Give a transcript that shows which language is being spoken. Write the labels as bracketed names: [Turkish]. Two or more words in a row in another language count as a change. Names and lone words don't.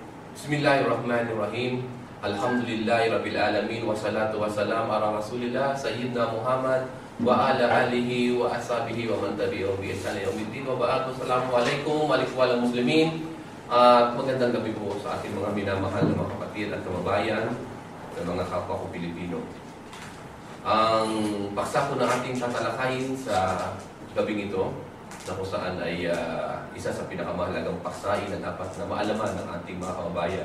[Arabic] بسم الله الرحمن الرحيم. الحمد لله رب العالمين. والصلاة والسلام على رسول الله سيدنا محمد وعلى آله وأصحابه ومن تبعهم بإحسان إلى يوم الدين. وبعد. السلام عليكم ورحمة الله مسلمين. [Filipino] Magandang gabi po sa ating mga minamahal na mga kapatid at kababayan at mga kapwa ko Pilipino. Ang paksa po na ating tatalakayin sa gabing ito na kung saan ay isa sa pinakamahalagang paksain na dapat na maalaman ng ating mga kababayan.